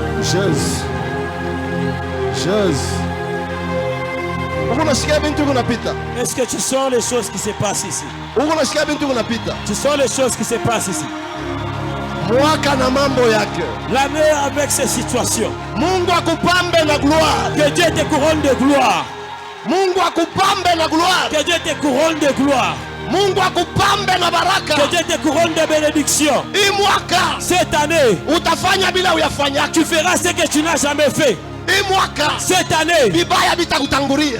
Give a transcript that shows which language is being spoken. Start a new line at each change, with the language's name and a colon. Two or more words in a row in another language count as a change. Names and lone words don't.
French: Jésus. Jésus.
Swahili: Uko nasikia bintu kunapita.
French: Est-ce que tu sens les choses qui se passent ici?
Swahili: Uko nasikia bintu kunapita.
French: Tu sens les choses qui se passent ici?
Swahili: Mwaka na mambo yake.
French: L'année avec ces situations.
Swahili: Mungu akupambe na gloire.
French: Que Dieu te couronne de gloire.
Swahili: Mungu akupambe na gloire.
French: Que Dieu te couronne de gloire.
Swahili: Mungu akupambe na baraka.
French: Que Dieu te couronne de bénédiction.
Swahili: Hii mwaka
French: Cette année,
Swahili: utafanya bila uyafanya.
French: tu feras ce que tu n'as jamais fait.
Swahili: Hii mwaka
French: Cette année,
Swahili: vibaya vitakutangulia.